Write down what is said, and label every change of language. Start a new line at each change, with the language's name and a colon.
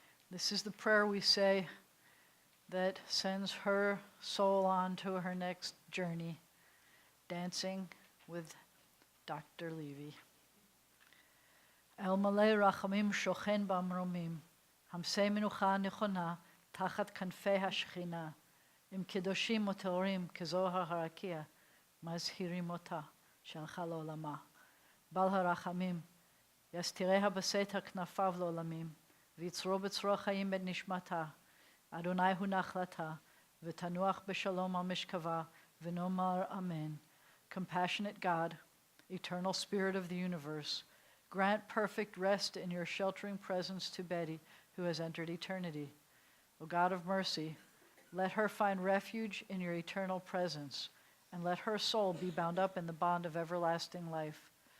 English: This is the prayer we say that sends her soul on to her next journey, dancing with Dr. Levy.
Hebrew: El malei rachamim shochen b'amromim, hamsei menucha nechona, תחת כנפי השכינה, עם קדושים וטהורים כזוהר הרקיע, מזהירים אותה שהלכה לעולמה. בעל הרחמים, יסתיריה בסתר כנפיו לעולמים, ויצרו בצרור חיים את נשמתה. אדוני הוא נחלתה, ותנוח בשלום על משכבה, ונאמר אמן.
English: Compassionate God, eternal Spirit of the universe, grant perfect rest in your sheltering presence to Betty, who has entered eternity. O God of mercy, let her find refuge in your eternal presence, and let her soul be bound up in the bond of everlasting life.